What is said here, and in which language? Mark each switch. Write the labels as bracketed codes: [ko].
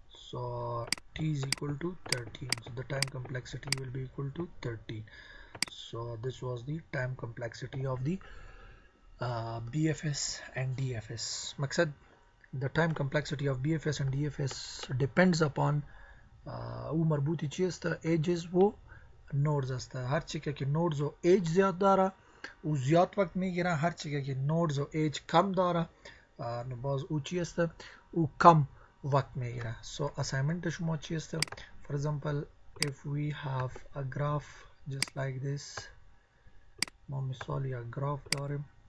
[en] So T is equal to 13. So the time complexity will be equal to 13. So this was the time complexity of the BFS and DFS. Maksad, the time complexity of BFS and DFS depends upon [fa] او مربوطی چی است؟ ایجز و نودز است. هر چی که نودز و ایج زیاد داره او زیاد وقت میگیره، هر چی که نودز و ایج کم داره باز او چی است؟ او کم وقت میگیره. [en] So assignment [fa] شما چی است؟ [en] For example, if we have a graph just like this, [fa] ما مثال یا گراف داریم.